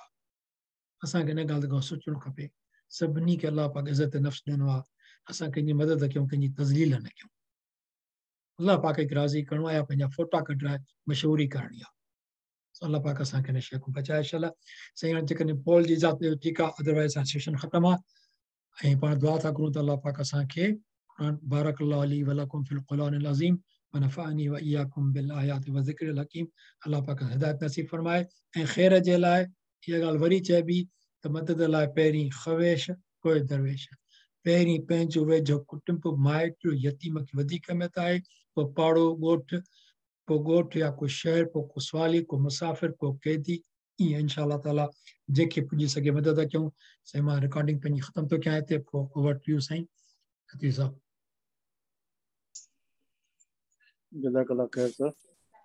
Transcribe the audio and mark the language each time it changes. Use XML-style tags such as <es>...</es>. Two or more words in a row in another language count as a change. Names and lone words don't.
<sd>असांखे इन ॻाल्हि खां सोचणु खपे, सभिनी खे अलाह पाक इज़त नफ़्स ॾिनो आहे, असां कंहिंजी मदद कयूं, कंहिंजी तज़लील न कयूं। अलाह पाक खे राज़ी करिणो आहे, पंहिंजा फोटा कढाए मशहूरी करणी आहे। अलाह पाक असांखे हिन शइ खां बचाए छॾे। साईं हाणे जेकॾहिं पॉल जी इजाज़त ॾियो ठीकु आहे, अदरवाइज़ असां सेशन ख़तमु आहे। ऐं पाण दुआ था करूं त अलाह पाक असांखे</sd> <ar>بارك الله لي ولكم في القرآن العظيم ونفعني وإياكم بالآيات والذكر الحكيم.</ar> <sd>अलाह पाक हिदायत नसीब फरमाए। ऐं ख़ैर जे लाइ इहा ॻाल्हि वरी चइबी त मदद लाइ पहिरीं ख़वेश पोइ दरवेश। पहिरीं पंहिंजो वेझो कुटुंब माइट यतीम खे वधीक अहमियत आहे, पोइ पाड़ो ॻोठ या को शहर, पोइ को सवाली, को मुसाफ़िर, को कैदी। ईअं</sd> <ar>إن شاء الله تعالى</ar> <sd>जेके पुॼी सघे मदद कयूं। साईं मां रिकॉर्डिंग पंहिंजी ख़तमु थो कयां हिते, पोइ</sd> <en>over to you</en> <sd>साईं खतीब साहब।</sd> <ar>جزاك الله خير सर।</ar>